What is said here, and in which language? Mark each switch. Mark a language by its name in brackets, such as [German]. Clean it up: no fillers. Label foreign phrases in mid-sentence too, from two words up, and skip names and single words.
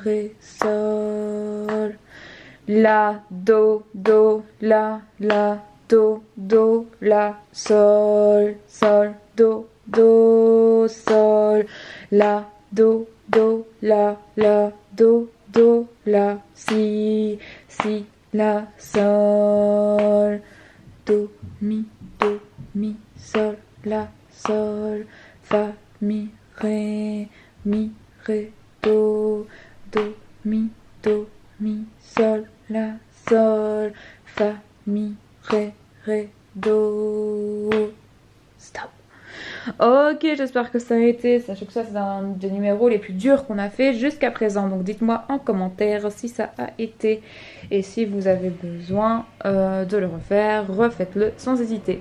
[French] Sol, La, Do, La, Do, La, Sol, Do, Sol, La, Do, La, Do, La, Si, La, Sol, Do, Mi, Sol, La, Sol, Fa, Mi, Ré, Do, Mi, Sol, La, Sol, Fa, Mi, Ré, Do. Stop. Ok, j'espère que ça a été. Sachez que ça, c'est un des numéros les plus durs qu'on a fait jusqu'à présent. Donc dites-moi en commentaire si ça a été. Et si vous avez besoin de le refaire, refaites-le sans hésiter.